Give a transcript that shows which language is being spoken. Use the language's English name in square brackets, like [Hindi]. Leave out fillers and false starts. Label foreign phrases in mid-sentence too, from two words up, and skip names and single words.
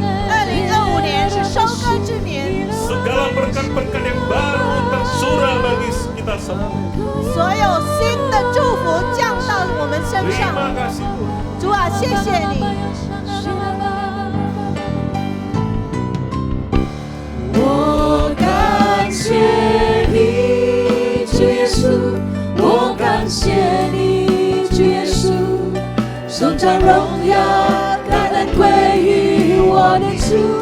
[Chinese] 2025 年是收割之年， [Indonesian] Segala berkat-berkat yang baru tercurah bagi kita semua. [Chinese] 所有新的祝福降到我们身身上。 [Indonesian] Terima kasih Tuhan. [Chinese] 主啊，谢谢你。我感谢你，主耶稣，我感谢你，主耶稣，颂赞荣耀，感恩归于我的主。